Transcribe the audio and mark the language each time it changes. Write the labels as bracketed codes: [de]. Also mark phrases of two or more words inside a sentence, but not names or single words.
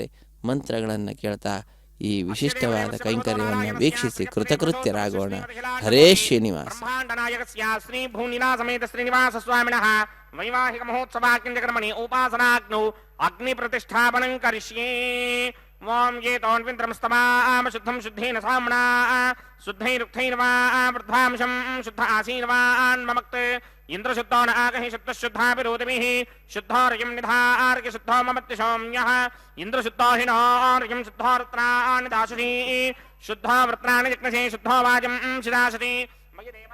[kn] ಮಂತ್ರಗಳನ್ನು ಕೇಳ್ತಾ ಈ ವಿಶಿಷ್ಟವಾದ ಕೈಂಕರ್ಯವನ್ನು ವೀಕ್ಷಿಸಿ ಕೃತಕೃತ್ಯರಾಗೋಣ. [sa] ಹರೇ ಶ್ರೀನಿವಾಸ. ಶ್ರೀ ಭೂನಿಲಾ ಸಮೇತ ಶ್ರೀನಿವಾಸ ಸ್ವಾಮಿನಃ ವೈವಾಹಿಕ ಮಹೋತ್ಸವಾಕ್ಯಂಜಕರ್ಮಣಿ ಉಪಾಸನಾಗ್ನೌ ಅಗ್ನಿ ಪ್ರತಿಷ್ಠಾಪನಂ ಕರಿಷ್ಯೇ. ಓಂ ಏತೋನ್ವಿಂದ್ರಮಸ್ತಮಾಮ ಶುದ್ಧಂ ಶುದ್ಧೇನ ಸಾಮ್ನಾ ಶುದ್ಧೈರುಕ್ತೈರ್ ವಾ ವೃದ್ಧಾಂಶಂ ಶುದ್ಧ ಆಸೀರ್ವಾನ್ ಮಮಕ್ತ ಇಂದ್ರಶುದ್ಧೋ ನ ಆಗಹಿ ಶುದ್ಧಶುದ್ಧಾಭಿರೋಧಿಭಿಃ ಶುದ್ಧೋರ್ಯಂ ನಿಧಾರ್ಯ ಶುದ್ಧೋ ಮಮತ್ಯ ಸೌಮ್ಯಃ ಇಂದ್ರಶುದ್ಧೋ ಹಿನೋರ್ಯಂ ಶುದ್ಧೋ ವೃತ್ರಾಣಿ ದಾಶತಿ ಶುದ್ಧೋ ವೃತ್ರಾಣಿ ಜಿಗ್ನಸೇ ಶುದ್ಧೋ ವಾಜಂ ಶಿದಾಶತಿ ಮಯ